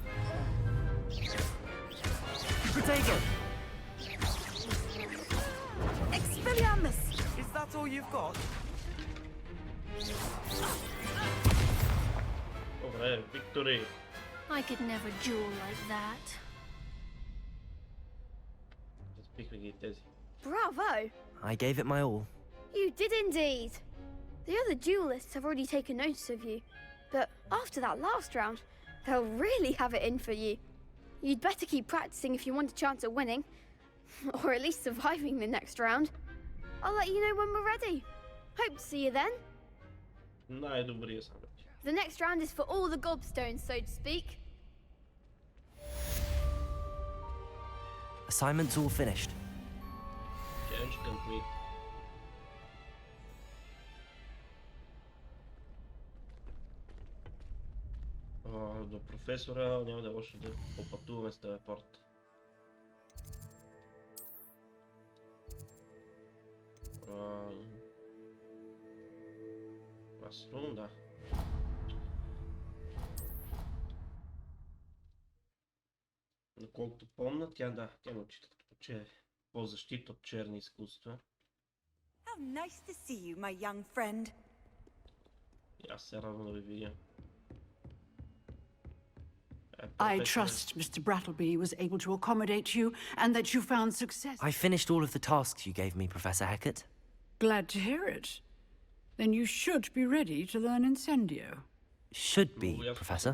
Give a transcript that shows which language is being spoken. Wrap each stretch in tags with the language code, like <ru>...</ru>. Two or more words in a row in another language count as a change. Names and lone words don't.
<en>Protego. Expelliarmus. Is that all you've got?</en> <bg>Добре, Виктори.</bg> <en>I could never duel like that.</en> <bg>Разбихме ги тези. Bravo.</bg> <en>I gave it my all. You did indeed. The other duelists have already taken notice of you. But after that last round, they'll really have it in for you. You'd better keep practicing if you want a chance at winning. Or at least surviving the next round. I'll let you know when we're ready. Hope to see you then.</en> <bg>Най-добрия съм.</bg> <en>The next round is for all the gobstones, so to speak. Assignment's all finished. Challenge complete.</en> <bg>До професора няма да е лошо да попътуваме с телепорт. Класрум, да. Доколкото помня, тя ме отчита като че е по-защита от черни изкуства.</bg> <en>How nice to see you, my young friend.</en> <bg>И аз се радвам да ви видя.</bg> <en>I trust Mr. Brattleby was able to accommodate you and that you found success. I finished all of the tasks you gave me, Professor Hecat. Glad to hear it. Then you should be ready to learn Incendio. Should be, Professor.</en>